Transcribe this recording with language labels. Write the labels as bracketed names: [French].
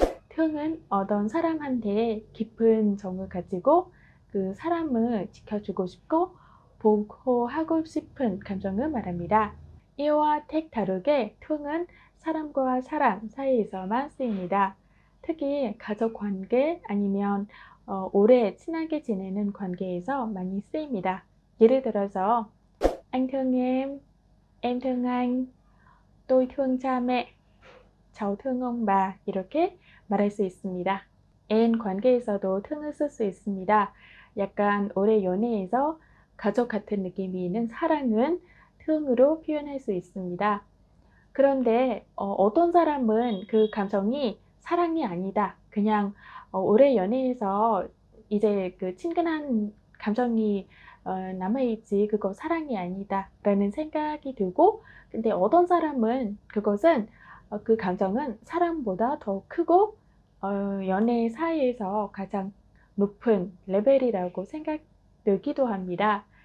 [Korean] thương 은 어떤 사람한테 깊은 정을 가지고 그 사람을 지켜주고 싶고 보호하고 싶은 감정을 말합니다. 이와 택 다르게 thương 은 사람과 사람 사이에서만 쓰입니다. 특히 가족 관계 아니면 오래 친하게 지내는 관계에서 많이 쓰입니다. 예를 들어서 [Vietnamese] anh thương em thương anh, tôi thương cha mẹ, cháu thương ông bà [Korean] 이렇게 말할 수 있습니다. 애인 관계에서도 thương 을 쓸 수 있습니다. 약간 오래 연애해서 가족 같은 느낌이 있는 사랑은 thương 으로 표현할 수 있습니다. 그런데 어떤 사람은 그 감정이 사랑이 아니다. 그냥 오래 연애해서 이제 그 친근한 감정이 남아있지 그거 사랑이 아니다라는 생각이 들고, 근데 어떤 사람은 그것은 그 감정은 사랑보다 더 크고 연애 사이에서 가장 높은 레벨이라고 생각되기도 합니다.